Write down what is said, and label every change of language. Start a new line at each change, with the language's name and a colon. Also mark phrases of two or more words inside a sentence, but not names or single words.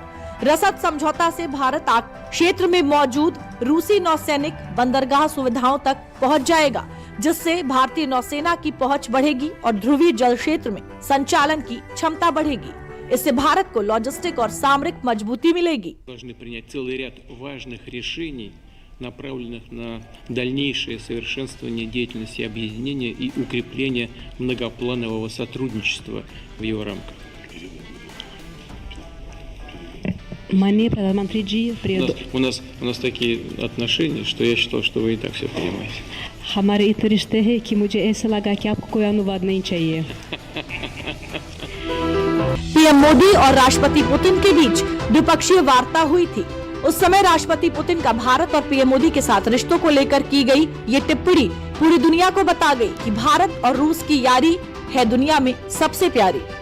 Hindi: रसद समझौता से भारत क्षेत्र में मौजूद रूसी नौसैनिक बंदरगाह सुविधाओं तक पहुंच जाएगा, जिससे भारतीय नौसेना की पहुंच बढ़ेगी और ध्रुवीय जल क्षेत्र में संचालन की क्षमता बढ़ेगी। इससे भारत को लॉजिस्टिक और सामरिक मजबूती मिलेगी।
Russian: Должны принять целый ряд важных решений, направленных на дальнейшее совершенствование деятельности объединения и укрепление многопланового сотрудничества в его рамках.
Hindi: माननीय प्रधानमंत्री जी, प्रिय
Russian: У нас такие отношения, что я считал, что вы и так все понимаете.
Hindi: हमारे इतने रिश्ते हैं कि मुझे ऐसा लगा कि आपको कोई अनुवाद नहीं चाहिए। पीएम मोदी और राष्ट्रपति पुतिन के बीच द्विपक्षीय वार्ता हुई थी। उस समय राष्ट्रपति पुतिन का भारत और पीएम मोदी के साथ रिश्तों को लेकर की गई ये टिप्पणी पूरी दुनिया को बता गई कि भारत और रूस की यारी है दुनिया में सबसे प्यारी।